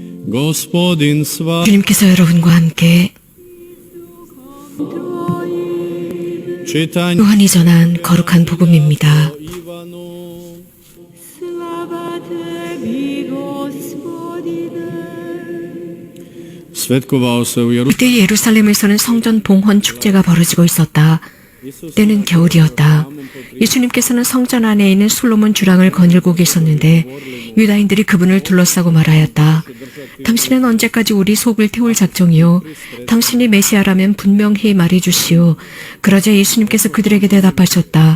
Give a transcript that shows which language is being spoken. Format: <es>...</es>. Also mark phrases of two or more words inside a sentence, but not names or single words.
<hr>Gospodin s vama.</hr> <ko>주님께서 여러분과 함께</ko> <hr>Čitanje</hr> <ko>요한이 전한 거룩한 복음입니다.</ko> <hr>Ivanu. Slava tebi, Gospodine. Svetkovao se u Jerusalemu.</hr> <ko>그때 예루살렘에서는 성전 봉헌 축제가 벌어지고 있었다. 때는 겨울이었다. 예수님께서는 성전 안에 있는 솔로몬 주랑을 거닐고 계셨는데 유다인들이 그분을 둘러싸고 말하였다. 당신은 언제까지 우리 속을 태울 작정이요? 당신이 메시아라면 분명히 말해주시오. 그러자 예수님께서 그들에게 대답하셨다.</ko>